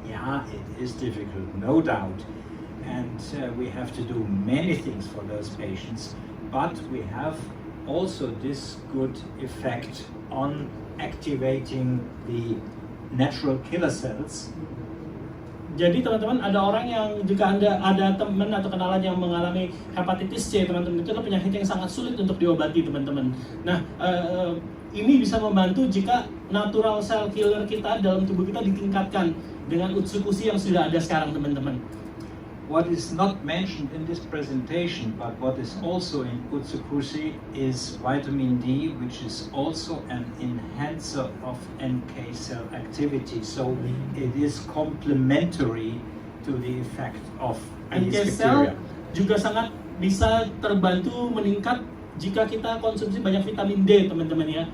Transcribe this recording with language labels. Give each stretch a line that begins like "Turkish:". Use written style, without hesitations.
English: Yeah, it is difficult, no doubt. And we have to do many things for those patients, but we have also this good effect on activating the natural killer cells.
Indonesian: Jadi teman-teman, ada orang yang jika Anda ada teman atau kenalan yang mengalami hepatitis C, teman-teman, itu adalah penyakit yang sangat sulit untuk diobati, teman-teman. Nah, ini bisa membantu jika
English: natural cell killer
Indonesian: kita dalam tubuh kita ditingkatkan dengan Utsukushhii yang sudah ada sekarang, teman-teman.
English: what is not mentioned in this presentation, but what is also in Utsukushhii is vitamin D, which is also an enhancer of NK cell activity. So it is complementary to the effect of NK these cell bacteria.
Indonesian: juga sangat bisa terbantu meningkat jika kita konsumsi banyak vitamin D, teman-teman ya.